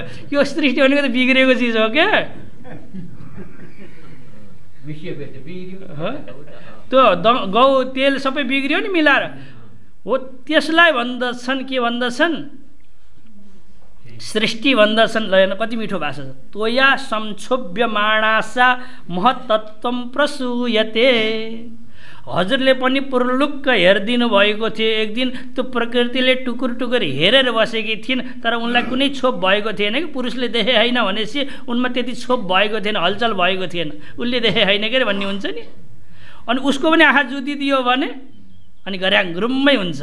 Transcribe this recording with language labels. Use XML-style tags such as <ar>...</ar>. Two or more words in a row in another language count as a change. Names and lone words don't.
<ne>यो सृष्टि भनेको त बिग्रेको चिज हो क्या, त्यो गहुँ तेल सबै बिग्रियो नि मिलाएर हो। त्यसलाई भन्दछन् के भन्दछन्? सृष्टि भन्दछन्। ल हेर्नु कति मिठो भाषा छ।</ne> <sa>त्वया संक्षोभ्यमाणासा महत्तत्वं प्रसूयते।</sa> <ne>हजुरले पनि पुर्लुक्क हेरिदिनु भएको थियो एक दिन, त्यो प्रकृतिले टुकुर टुकुर हेरेर बसेकी थिइन्, तर उनलाई कुनै छोप भएको थिएन कि, पुरुषले देखे होइन भनेपछि उनमा त्यति छोप भएको थिएन, हलचल भएको थिएन, उसले देखे होइन के भन्ने हुन्छ नि। अनि उसको पनि आँखा जुतिदियो भने अनि गर्याङ गुरुम्मै हुन्छ।</ne>